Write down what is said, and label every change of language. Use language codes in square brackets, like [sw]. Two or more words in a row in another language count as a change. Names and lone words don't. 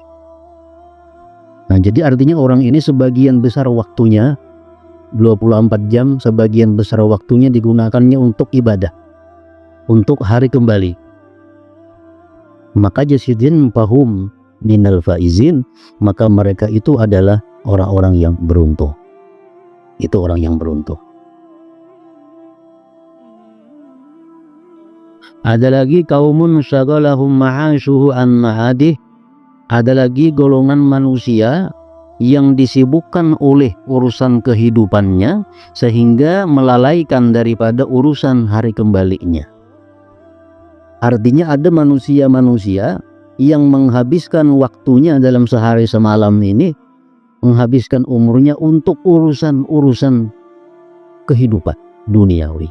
[id] Nah, jadi artinya orang ini sebagian besar waktunya 24 jam sebagian besar waktunya digunakannya untuk ibadah, untuk hari kembali. Maka [ar] جاسدين فهم من الفائزين, [id] maka mereka itu adalah orang-orang yang beruntung. Itu orang yang beruntung. Ada lagi [ar] قوم شغلهم معاشه عن معاده. [id] Ada lagi golongan manusia yang disibukkan oleh urusan kehidupannya sehingga melalaikan daripada urusan hari kembalinya. Artinya ada manusia-manusia yang menghabiskan waktunya dalam sehari semalam ini, menghabiskan umurnya untuk urusan-urusan kehidupan duniawi.